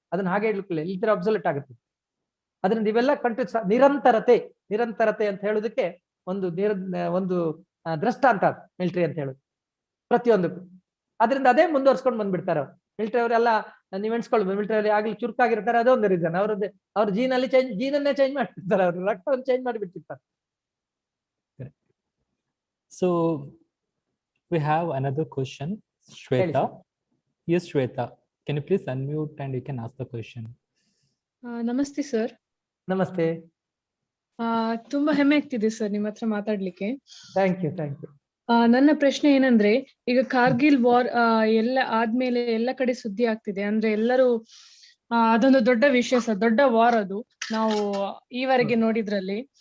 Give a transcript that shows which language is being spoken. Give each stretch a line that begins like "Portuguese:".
Kannada: ಅದನ್ನ ಹಾಗೆ ಇಡ್ಲಿಕ್ಕಿಲ್ಲ, ಈ ತರ ಅಬ್ಸಲ್ಯೂಟ್ ಆಗುತ್ತೆ. ಅದರಿಂದ ಇವೆಲ್ಲ ನಿರಂತರತೆ ಅಂತ ಹೇಳೋದಕ್ಕೆ ಒಂದು ದೃಷ್ಟಾಂತ ಮಿಲಿಟರಿ ಅಂತ ಹೇಳೋದು ಪ್ರತಿಯೊಂದಕ್ಕೂ. ಅದರಿಂದ ಅದೇ ಮುಂದುವರ್ಸ್ಕೊಂಡು ಬಂದ್ಬಿಡ್ತಾರೆ ಅವ್ರು. ಮಿಲಿಟರಿ ಅವರೆಲ್ಲ ನೀವ್ ಎಣಿಸ್ಕೊಳ್ಬೋದು, ಮಿಲಿಟರಿ ಆಗ್ಲಿ ಚುರುಕಾಗಿರ್ತಾರೆ, ಅದೊಂದು ರೀಸನ್. ಅವ್ರ ಜೀನನ್ನೇ ಚೇಂಜ್ ಮಾಡ್ತಿರ್ತಾರೆ, ಅವ್ರು ರಕ್ತವನ್ನು change ಮಾಡಿಬಿಟ್ಟಿರ್ತಾರೆ.
English: So we have another question, Shweta. Yes, Shweta, can you please unmute and you can ask the question.
Kannada: ನಮಸ್ತೆ ಸರ್. ನಮಸ್ತೆ. ತುಂಬಾ ಹೆಮ್ಮೆ ಆಗ್ತಿದೆ ಸರ್ ನಿಮ್ಮ ಹತ್ರ ಮಾತಾಡ್ಲಿಕ್ಕೆ.
English: Thank you.
Kannada: ನನ್ನ ಪ್ರಶ್ನೆ ಏನಂದ್ರೆ, ಈಗ ಕಾರ್ಗಿಲ್ ವಾರ್ ಎಲ್ಲ ಆದ್ಮೇಲೆ ಎಲ್ಲ ಕಡೆ ಸುದ್ದಿ ಆಗ್ತಿದೆ. ಅಂದ್ರೆ ಎಲ್ಲರೂ ಅದೊಂದು ದೊಡ್ಡ ವಿಷಯ ಸರ್, ದೊಡ್ಡ ವಾರ್ ಅದು ನಾವು ಈವರೆಗೆ ನೋಡಿದ್ರಲ್ಲಿ.